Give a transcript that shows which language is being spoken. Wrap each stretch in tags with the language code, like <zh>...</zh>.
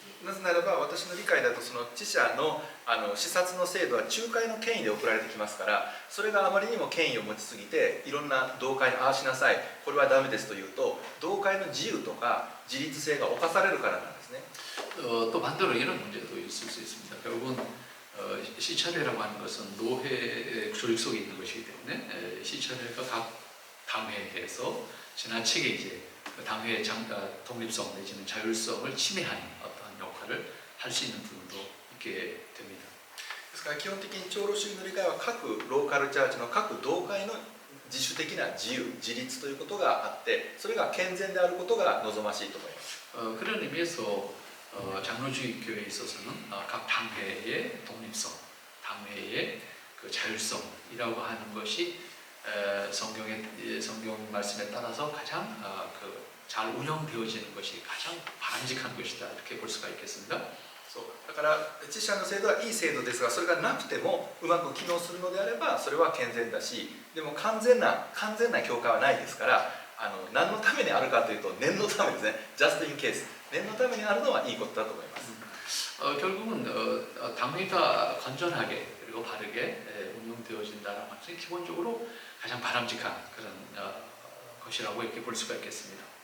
<ja>なぜならば私の理解だとその知者の視察の制度は仲介の権威で送られてきますからそれがあまりにも権威を持ちすぎていろんな同会のああしなさいこれはダメですというと同会の自由とか自立性が侵されるからなんですね。</ja> <ko>또 반대로 이런 문제도 있을 수 있습니다. 결국은 시찰회라고 하는 것은 노회의 조직 속에 있는 것이기 때문에 시찰회가 각 당회에 대해서 지나치게 이제 그 당회의 독립성 내지는 자율성을 침해하는 어떠한 역할을 할 수 있는 부분도 있게 됩니다.</ko> <ja>ですから基本的に長老主義の理解は各ローカルチャーチの各同会の自主的な自由自立ということがあってそれが健全であることが望ましいと思います。</ja> <ko>그런 의미에서 장로주의 교회에 있어서는 각 당회의 독립성, 당회의 그 자율성이라고 하는 것이 성경 말씀에 따라서 가장 잘 운영되어지는 것이 가장 바람직한 것이다 이렇게 볼 수가 있겠습니다.</ko> <ja>だから知者の制度はいい制度ですがそれがなくてもうまく機能するのであればそれは健全だしでも完全な教会はないですから何のためにあるかというと念のためですね</ja> <en>just in case</en> <ja>念のためにあるのはいいことだと思います。</ja> <ko>결국은 당회가 건전하게 그리고 바르게 운영되어진다는 것은 기본적으로 가장 바람직한 그런 것이라고 이렇게 볼 수가 있겠습니다.</ko>